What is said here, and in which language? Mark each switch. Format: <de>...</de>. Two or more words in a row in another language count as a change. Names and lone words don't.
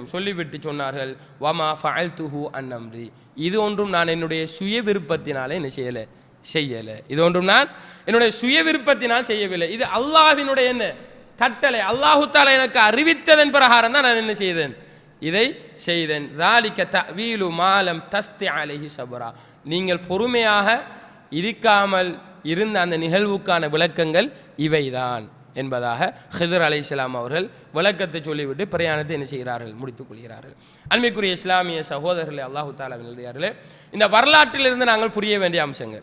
<ta>சொல்லிவிட்டு சொன்னார்கள்,</ta> <ar>وما فعلته عن أمري,</ar> <ta>இது ஒன்றும் நான் என்னுடைய சுய விருப்பத்தினாலே என்ன செய்யலை, இது ஒன்றும் நான் என்னுடைய சுய விருப்பத்தினால் செய்யவில்லை, இது அல்லாஹ்வினுடைய என்ன கட்டளை, அல்லாஹு தஆலா எனக்கு அறிவித்ததன் பிரகாரம் தான் நான் என்ன செய்தேன், இதை செய்தேன்.</ta> <ar>ذَلِكَ تَأْوِيلُ مَا لَمْ تَسْطِعْ عَلَيْهِ صَبْرًا,</ar> <ta>நீங்கள் பொறுமையாக இருக்காமல் இருந்த அந்த நிகழ்வுக்கான விளக்கங்கள் இவைதான் என்பதாக ஹிதர் அலைஹிஸ்ஸலாம் அவர்கள் விளக்கத்தை சொல்லிவிட்டு பிரயாணத்தை என்ன செய்கிறார்கள், முடித்துக் கொள்கிறார்கள். அன்பிற்குரிய இஸ்லாமிய சகோதரர்களே, அல்லாஹு தஆலாவினுடையார்களே, இந்த வரலாற்றிலிருந்து நாங்கள் புரிய வேண்டிய அம்சங்கள்.</ta>